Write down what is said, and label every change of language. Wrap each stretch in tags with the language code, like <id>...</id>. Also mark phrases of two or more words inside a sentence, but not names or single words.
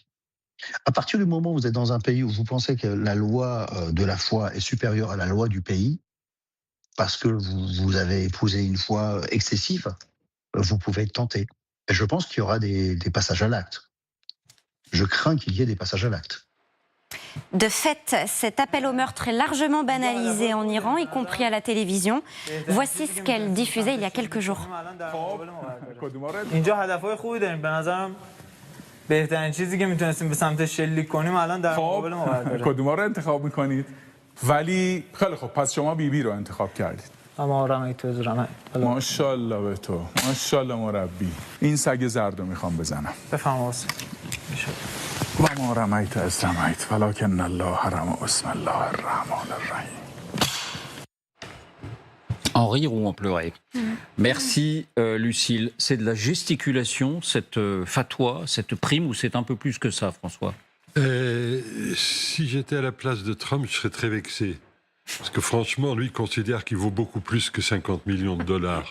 <fr>À partir du moment où vous êtes dans un pays où vous pensez que la loi de la foi est supérieure à la loi du pays, parce que vous avez épousé une foi excessive, vous pouvez être tenté. Et je pense qu'il y aura des passages à l'acte. Je crains qu'il y ait des passages à l'acte. De fait, cet appel au meurtre est largement banalisé en Iran, y compris à la télévision. Voici ce qu'elle diffusait il y a quelques jours.</fr> <fa>ماشاءالله به تو ماشاءالله مربی این سگ زرد رو میخوام بزنم بفهم</fa> <ar>و ما رمیت</ar> <fa>از</fa> <ar>رمیت ولکن الله رمی بسم الله الرحمن الرحیم.</ar> <fr>En rire ou en pleurer. Merci Lucille. C'est de la gesticulation, cette fatwa, cette prime, ou c'est un peu plus que ça, François? Si j'étais à la place de Trump, je serais très vexé. Parce que franchement, lui, il considère qu'il vaut beaucoup plus que 50 millions de dollars.</fr>